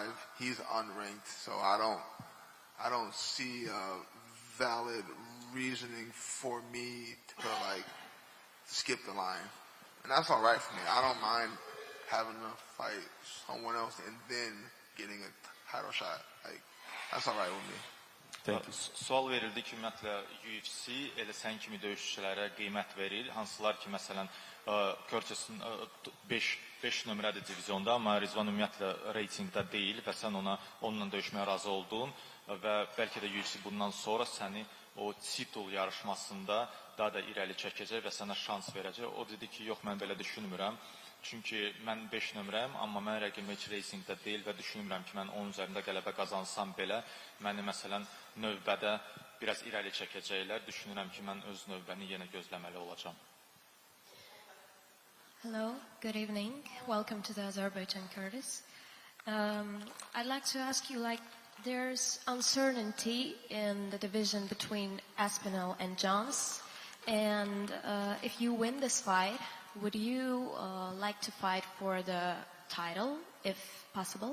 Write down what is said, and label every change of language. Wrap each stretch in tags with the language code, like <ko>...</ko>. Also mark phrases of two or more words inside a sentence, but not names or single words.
<en>He's unranked, so I don't see a valid reasoning for me to like skip the line, and that's all right for me. I don't mind having to fight someone else and then getting a title shot. Like that's all right with me.</en> <az>Sual verildi ki, ümumiyyətlə UFC elə sən kimi döyüşçülərə qiymət verir. Hansılar ki, məsələn, Curtis'in 5 5 nömrəli divizionda, amma Rizvan ümumiyyətlə reytingdə deyil və sən onunla döyüşməyə razı oldun və bəlkə də UFC bundan sonra səni o titul yarışmasında daha da irəli çəkəcək və sənə şans verəcək. O dedi ki, yox, mən belə düşünmürəm. Çünki mən 5 nömrəyəm, amma mən rəqibim heç reytingdə deyil və düşünmürəm ki, mən onun üzərində qələbə qazansam belə, məni məsələn növbədə biraz irəli çəkəcəklər. Düşünürəm ki, mən öz növbəni yenə gözləməli olacağam.</az> <en>Hello, good evening. Welcome to the Azerbaijan, Curtis. I'd like to ask you, there's uncertainty in the division between Aspinall and Jones, and if you win this fight, would you like to fight for the title, if possible?</en>